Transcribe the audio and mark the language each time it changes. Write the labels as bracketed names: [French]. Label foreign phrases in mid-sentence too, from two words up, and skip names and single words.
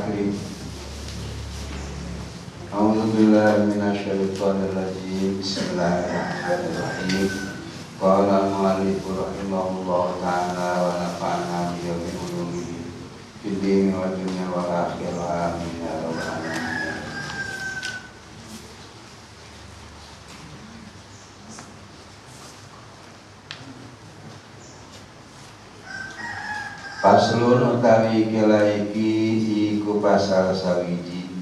[Arabic] takrib. أعوذ بالله من الشيطان الرجيم. Bismillahirrahmanirrahim. قال المؤلف رحمه الله تعالى ونفعنا به وبعلومه في الدين والدنيا والآخرة. آمين يا رب العالمين. فصل [Javanese] utawi kelaiki iku pasal sawiji.